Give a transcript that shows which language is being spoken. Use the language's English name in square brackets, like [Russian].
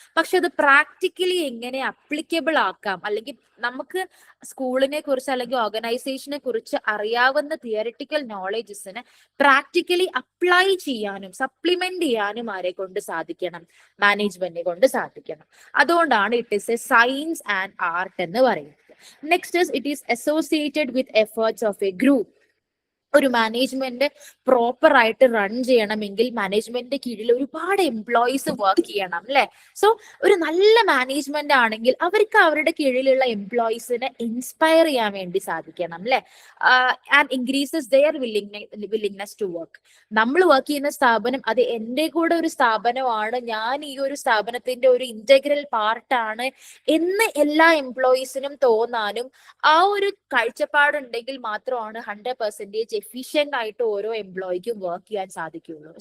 [Malayalam] പക്ഷെ അത് പ്രാക്ടിക്കലി എങ്ങനെ അപ്ലിക്കബിൾ ആക്കാം, അല്ലെങ്കിൽ നമുക്ക് സ്കൂളിനെ കുറിച്ച് അല്ലെങ്കിൽ ഓർഗനൈസേഷനെ കുറിച്ച് അറിയാവുന്ന തിയറിറ്റിക്കൽ നോളേജസിനെ പ്രാക്ടിക്കലി അപ്ലൈ ചെയ്യാനും സപ്ലിമെന്റ് ചെയ്യാനും ആരെ കൊണ്ട് സാധിക്കണം? മാനേജ്മെന്റിനെ കൊണ്ട് സാധിക്കണം. അതുകൊണ്ടാണ് [English] it is a science and art [Malayalam] എന്ന് പറയുന്നത്. [English] Next is, it is associated with efforts of a group. [Malayalam] ഒരു മാനേജ്മെന്റ് പ്രോപ്പർ ആയിട്ട് റൺ ചെയ്യണമെങ്കിൽ മാനേജ്മെന്റിന്റെ കീഴിൽ ഒരുപാട് എംപ്ലോയീസ് വർക്ക് ചെയ്യണം അല്ലെ. സോ ഒരു നല്ല മാനേജ്മെന്റ് ആണെങ്കിൽ അവർക്ക് അവരുടെ കീഴിലുള്ള എംപ്ലോയീസിനെ ഇൻസ്പയർ ചെയ്യാൻ വേണ്ടി സാധിക്കണം അല്ലെ. [English] And increases their willingness to work. [Malayalam] നമ്മൾ വർക്ക് ചെയ്യുന്ന സ്ഥാപനം അത് എന്റെ കൂടെ ഒരു സ്ഥാപനമാണ്, ഞാൻ ഈ ഒരു സ്ഥാപനത്തിന്റെ ഒരു ഇന്റഗ്രൽ പാർട്ടാണ് എന്ന് എല്ലാ എംപ്ലോയീസിനും തോന്നാനും ആ ഒരു കാഴ്ചപ്പാടുണ്ടെങ്കിൽ മാത്രമാണ് 100% എഫിഷ്യന്റ് ആയിട്ട് ഓരോ എംപ്ലോയിക്കും വർക്ക് ചെയ്യാൻ സാധിക്കുകയുള്ളൂ.